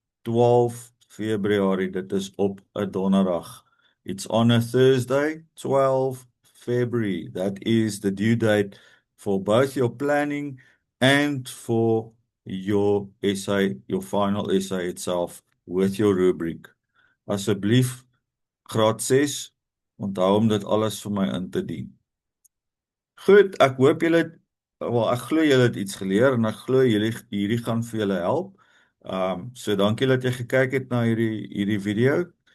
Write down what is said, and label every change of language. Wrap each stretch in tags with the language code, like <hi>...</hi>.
<af>12 Februarie, dit is op 'n donderdag.</af> <en>It's on a Thursday, 12 February. That is the due date for both your planning and for your essay, your final essay itself with your rubric.</en> <af>Asseblief, graad 6, onthou om dit alles vir my in te dien. Goed, ek hoop julle ek glo julle het iets geleer en ek glo hierdie gaan vir julle help. So dankie dat jy gekyk het na hierdie video.</af>